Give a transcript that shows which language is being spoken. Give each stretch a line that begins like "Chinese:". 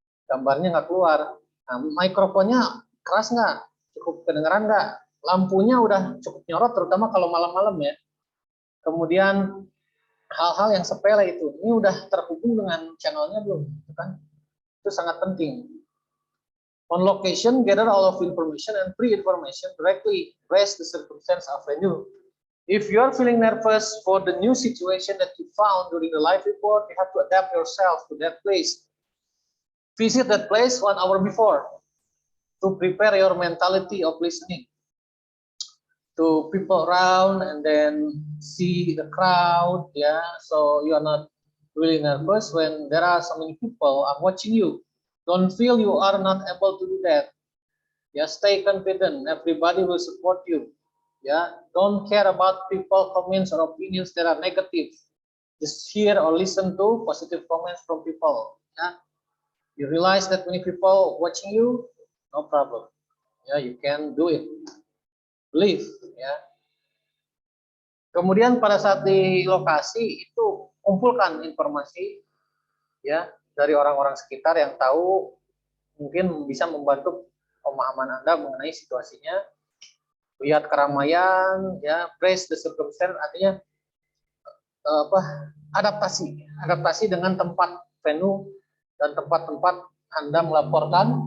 Indonesian: Gambarnya nggak keluar. Nah, mikrofonnya keras nggak? Cukup kedengeran nggak? Lampunya udah cukup nyorot, terutama kalau malam-malam ya. Kemudian hal-hal yang sepele itu, ini udah terhubung dengan channelnya belum, gitu kan? Itu sangat penting.
English: On location, gather all of information and pre-information directly. Brace the circumstance of venue. If you are feeling nervous for the new situation that you found during the live report, you have to adapt yourself to that place. Visit that place 1 hour before to prepare your mentality of listening to people around and then see the crowd. Yeah, so you are not really nervous when there are so many people are watching you. Don't feel you are not able to do that. Yeah, stay confident. Everybody will support you. Yeah, don't care about people comments or opinions that are negative. Just hear or listen to positive comments from people. Yeah, you realize that many people watching you, no problem. Yeah, you can do it. Believe. Yeah.
Indonesian: Kemudian pada saat di lokasi itu kumpulkan informasi ya dari orang-orang sekitar yang tahu mungkin bisa membantu pemahaman Anda mengenai situasinya. Lihat keramaian, ya,
English: brace the circumstance,
Indonesian: artinya adaptasi dengan tempat venue dan tempat-tempat Anda melaporkan.